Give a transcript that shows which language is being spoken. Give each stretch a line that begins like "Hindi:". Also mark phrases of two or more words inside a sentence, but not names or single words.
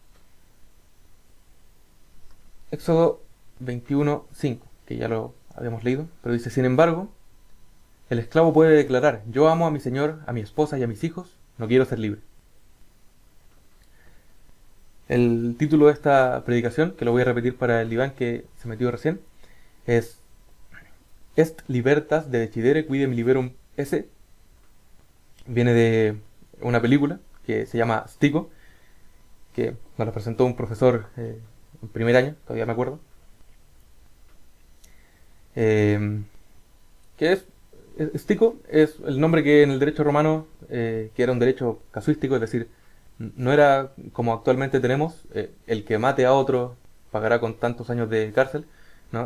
Spanish: Éxodo 21:5, que ya lo habíamos leído, pero dice: sin embargo, el esclavo puede declarar: yo amo a mi señor, a mi esposa y a mis hijos, no quiero ser libre. El título de esta predicación, que lo voy a repetir para el Iván que se metió recién, es
Latin: Est libertas de decidere quidem liberum esse.
Spanish: Viene de una película que se llama Stico, que nos la presentó un profesor en primer año, todavía me acuerdo. Que Stico es el nombre que en el derecho romano, que era un derecho casuístico, es decir, no era como actualmente tenemos, el que mate a otro pagará con tantos años de cárcel, ¿no?